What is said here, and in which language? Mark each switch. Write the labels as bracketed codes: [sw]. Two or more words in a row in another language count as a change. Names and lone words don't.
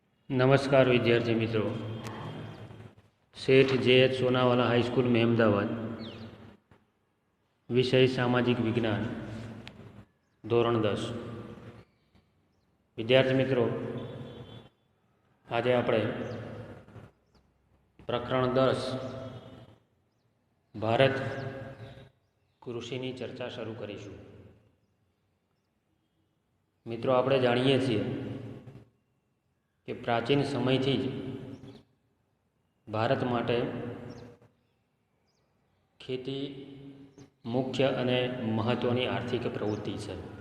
[hi] नमस्कार विद्यार्थी मित्रों। सेठ जे.एच. सोनावाला हाईस्कूल में अहमदाबाद, विषय सामाजिक विज्ञान, धोरण 10। विद्यार्थी मित्रों, आज [gu] આપણે પ્રકરણ 10 ભારત કૃષિની ચર્ચા શરૂ કરીશું। મિત્રો, આપણે જાણીએ છીએ કે પ્રાચીન સમયથી જ ભારત માટે ખેતી મુખ્ય અને મહત્ત્વની આર્થિક પ્રવૃત્તિ છે।